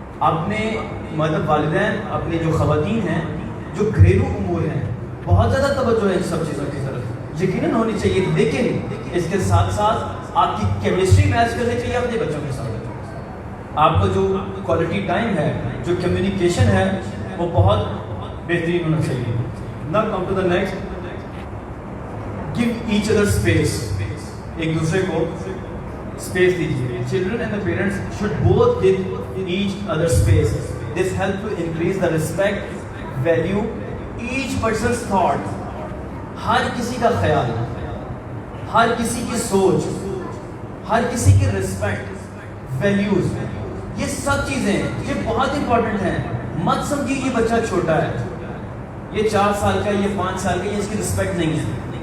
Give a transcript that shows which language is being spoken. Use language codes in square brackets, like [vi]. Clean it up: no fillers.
[ur] اپنے مطلب والدین، اپنے جو خواتین ہیں جو گھریلو امور ہیں، بہت زیادہ توجہ ہے ان سب چیزوں کی طرف یقیناً ہونی چاہیے، لیکن اس کے ساتھ ساتھ آپ کی کیمسٹری میچ کرنی چاہیے اپنے بچوں کے ساتھ. آپ کو جو کوالٹی ٹائم ہے، جو کمیونیکیشن ہے، وہ بہت بہترین ہونا چاہیے. [en] Now come to the next. Give each other space. [ur] ایک دوسرے کو space دیجیے. [en] Children and the parents should both give each other space. This helps to increase the respect, value each person's thought. [ur] ہر کسی کا خیال، ہر کسی کی سوچ، ہر کسی کی رسپیکٹ، ویلیوز، یہ سب چیزیں یہ بہت امپورٹنٹ ہیں. مت سمجھیے یہ بچہ چھوٹا ہے، یہ 4 سال کا، یہ 5 سال کا، یہ اس کی رسپیکٹ نہیں ہے.